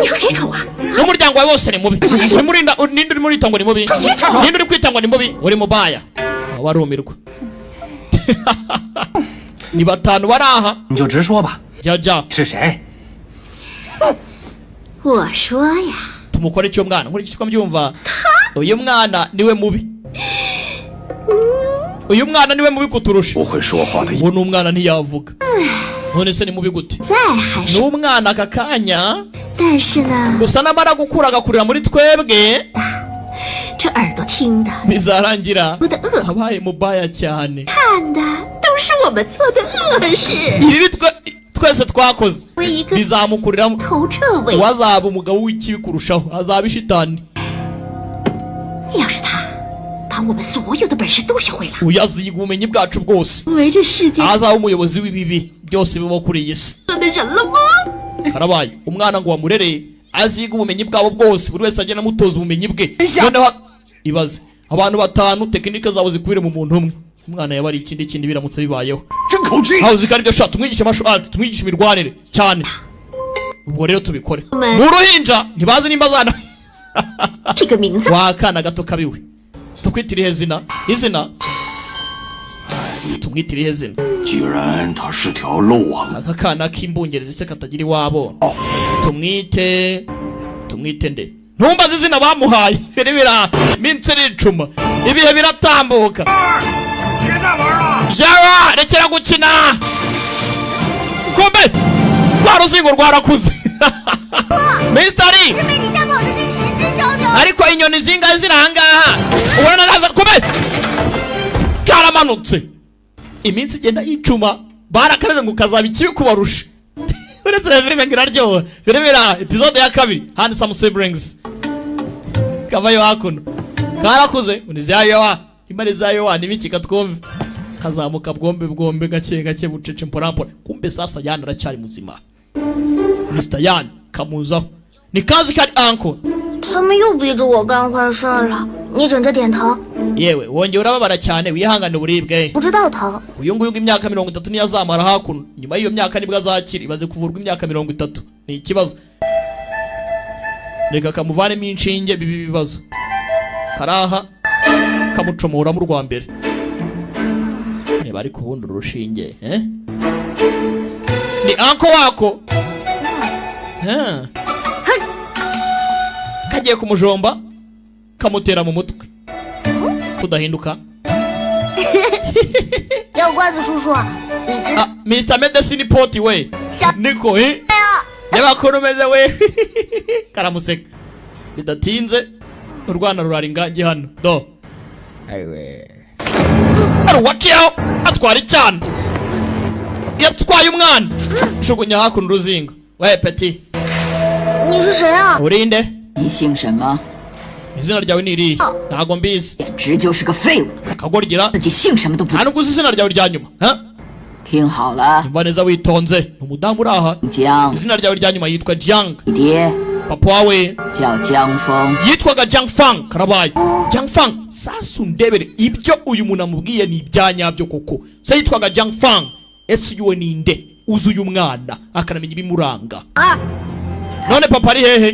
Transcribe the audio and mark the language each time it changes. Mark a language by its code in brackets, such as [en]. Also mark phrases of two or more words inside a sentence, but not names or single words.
[zh] 你说谁丑啊？ [rw] n'umuryango wawe wose ni mubi ninde uri murita ngo ni mubi ninde uri kwita ngo ni mubi uri mubaya warumirwa ni batanu bari aha [zh] 你就直说吧， [rw] jya [zh] 是谁？我说呀， [rw] tumukore icyo mwana nkurikije uko mbyumva uyu mwana niwe mubi uyu mwana niwe mubi kuturusha [zh] 不会说话的， [rw] uwo ni umwana ntiyavuga none se ni mubi gute [zh] 在还 [rw] ni [zh] 是， [rw] umwana aka kanya [zh] 但是呢， [rw] gusa namara gukura agakurira muri twebwe [zh] 这耳朵听的、 [rw] bizarangira [zh] 说的恶， [rw] abaye mubaya cyane [zh] 看的都是我们做的恶事。 [rw] ibi twese twakoze [zh] 为一个 [rw] bizamukuriramo [zh] 头彻尾， [rw] uwazaba umugabo w'ikibi kurushaho azaba ishitani [zh] 要是他把我们所有的本事都学会了， [rw] uyu aziga ubumenyi bwacu bwose [zh] 为这世界 [rw] azaba umuyobozi w'ibibi byose bibaho kuri iyi si [zh] 上的人了吗？ [rw] karabaye umwana ngo wamurere aziga ubumenyi bwabo bwose buri wese agenda amutoza ubumenyi bwe noneho ibaze abantu batanu tekinike zabo zikubire mu muntu umwe umwana yaba ari ikindi biramutse bibayeho [zh] 真口气！ [rw] aho zikari byo sha tumwigishe [en] martial art [rw] tumwigishe imirwanire cyane ubwo rero tubikore Amen. mu ruhinja ntibazi nimba zana [zh] 这个名字 [rw] wakana gato kabiwe tukwitiriye izina tumwitiriye izina [zh] 既然他是条漏网， [rw] aka kana k'imbungerezi se katagira iwabo tumwite nde ntumbaze izina bamuhaye birebera minsi n'icuma ibihe biratambuka jara rekera gukina kumbe rwa ruzingo rwarakuze mistari [zh] 被你吓跑的那10只小鸟。 [rw] ariko inyoni zingahe ziri ahangaha ubona naza kumbe karamanutse iminsi igenda yicuma barakareze ngo kazaba ikibi kubarusha uretse na filime ngo iraryoha filime episode ya 2 [en] hand some siblings [rw] kavayo hakuno karakuze unizayo imari zayo nibiki katwumve kazamuka bwombe gake bucece mporampora kumbe sasa yana aracyari muzima Mr. Yan kamuzaho ni kazi kari uncle [zh] 他们又逼着我干坏事了，你枕着点疼， [rw] yewe wongeye urababara cyane wihangane uburibwe [zh] 不知道疼。 [rw] uyu nguyu imyaka 30 niyo azamara hakuno nyuma y'iyo myaka nibwo azakira ibaze kuvurwa imyaka 30 ni ikibazo reka kamuvanemo inshinge bibi bibazo karaha kamucomora mu rwa mbere niba ari kubundura urushinge ni anko wako kagiye kumujomba kamutera mu mutwe kudahinduka [zh] 药罐子叔叔，你知 [rw] Mr. Medicine Pot we niko niba kurumeze we karamuseka bidatinze urwana ruraringa gihano do aruwaciyeho atwara icyana yatwaye umwana shugunya hakuno uruzingo we peti [zh] 你是谁啊？ [rw] urinde [zh] 你姓什么？ [rw] izina ryawe ni irihe ntago mbizi [zh] 简直就是个废物， [rw] kakagorgira [zh] 自己姓什么都不 [rw] nta nubwo uzi izina ryawe rya nyuma [zh] 听好了， [rw] umva neza witonze ni umudamu uri aha [zh] 江， [rw] izina ryawe rya nyuma yitwa Jiang [zh] 你爹 [rw] papa wawe [zh] 叫江峰， [rw] yitwaga Jiang Fang karabaye Jiang Fang sasa undebere ibyo uyu muntu amubwiye ni ibyanyabyo koko se yitwaga Jiang Fang ese yuwe ninde uzi uyu mwana akanamenya ibimuranga none papa ari hehe